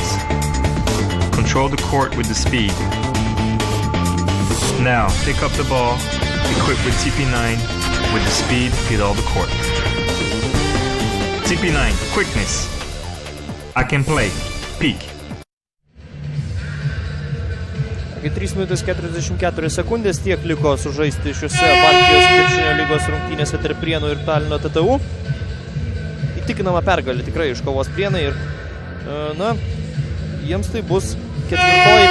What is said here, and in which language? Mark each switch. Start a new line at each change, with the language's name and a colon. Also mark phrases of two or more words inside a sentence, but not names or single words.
English: Control the court with the speed. Now, pick up the ball, equipped with TP9 with the speed, hit all the court. TP9, quickness. I can play. Peak.
Lithuanian: 3 minutės 44 sekundės tiek liko sužaisti šiuose Baltijos krepšinio lygos rungtynėse tarp Prienų ir Talino TTU. Įtikinama pergalė tikrai iškovos Prienai ir, na, jiems tai bus 4.